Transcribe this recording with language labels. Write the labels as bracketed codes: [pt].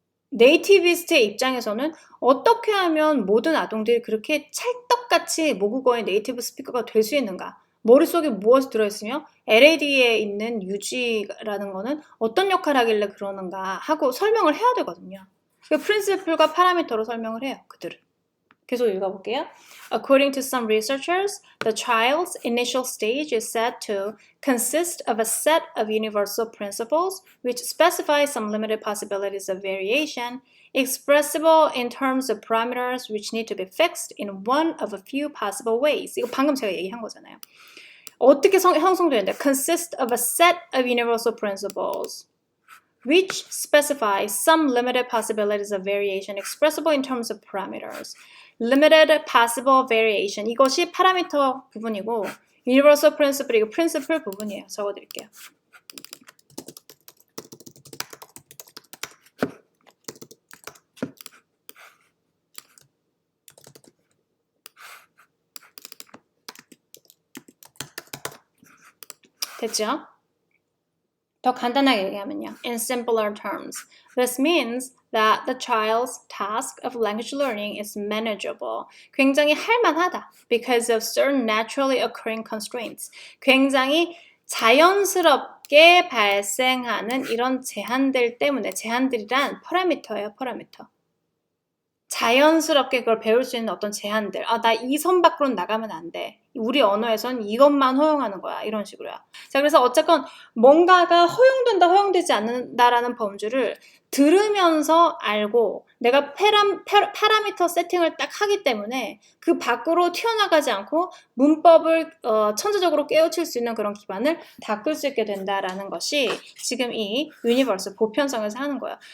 [ko] 네이티비스트의 입장에서는 어떻게 하면 모든 아동들이 그렇게 찰떡같이 모국어의 네이티브 스피커가 될 수 있는가? 머릿속에 무엇이 들어있으며 LAD에 있는 UG라는 거는 어떤 역할을 하길래 그러는가 하고 설명을 해야 되거든요. 그 프린시플과 파라미터로 설명을 해요. 그들은. 계속 읽어볼게요. [en] According to some researchers, the child's initial stage is said to consist of a set of universal principles which specify some limited possibilities of variation, expressible in terms of parameters which need to be fixed in one of a few possible ways. [ko] 이거 방금 제가 얘기한 거잖아요. 어떻게 형성되는데? [en] Consist of a set of universal principles which specify some limited possibilities of variation expressible in terms of parameters. Limited possible variation. [ko] 이것이 파라미터 부분이고 universal principle 이거 principle 부분이에요. 적어드릴게요. 됐죠? 더 간단하게 얘기하면요. [en] In simpler terms, this means that the child's task of language learning is manageable. [ko] 굉장히 할만하다. [en] Because of certain naturally occurring constraints. [ko] 굉장히 자연스럽게 발생하는 이런 제한들 때문에 제한들이란 파라미터예요. 파라미터. 자연스럽게 그걸 배울 수 있는 어떤 제한들. 나 이 선 밖으로는 나가면 안 돼. 우리 언어에선 이것만 허용하는 거야. 이런 식으로요. 자, 그래서 어쨌건 뭔가가 허용된다, 허용되지 않는다라는 범주를 들으면서 알고 내가 파라미터 세팅을 딱 하기 때문에 그 밖으로 튀어나가지 않고 문법을 천재적으로 깨우칠 수 있는 그런 기반을 닦을 수 있게 된다라는 것이 지금 이 유니버스 보편성에서 하는 거예요.